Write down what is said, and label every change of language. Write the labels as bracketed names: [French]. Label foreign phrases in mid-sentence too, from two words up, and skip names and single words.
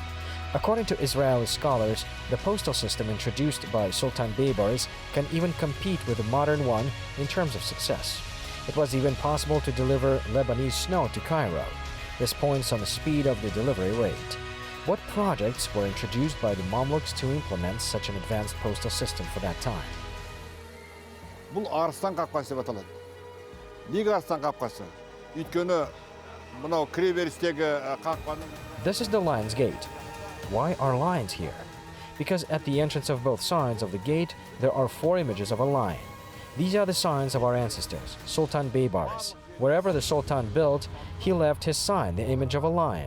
[English] According to Israeli scholars, the postal system introduced by Sultan Beibarys can even compete with the modern one in terms of success. It was even possible to deliver Lebanese snow to Cairo. This points on the speed of the delivery rate. What projects were introduced by the Mamluks to implement such an advanced postal system for that time? [Kazakh] Бұл арыстан қақпасы деп аталады. Неге арыстан қақпасы? Өйткені мынау кіреберістегі қақпаның. [English] This is the Lion's Gate. Why are lions here? Because at the entrance of both sides of the gate, there are 4 images of a lion. These are the signs of our ancestors, Sultan Beibarys. Wherever the Sultan built, he left his sign, the image of a lion.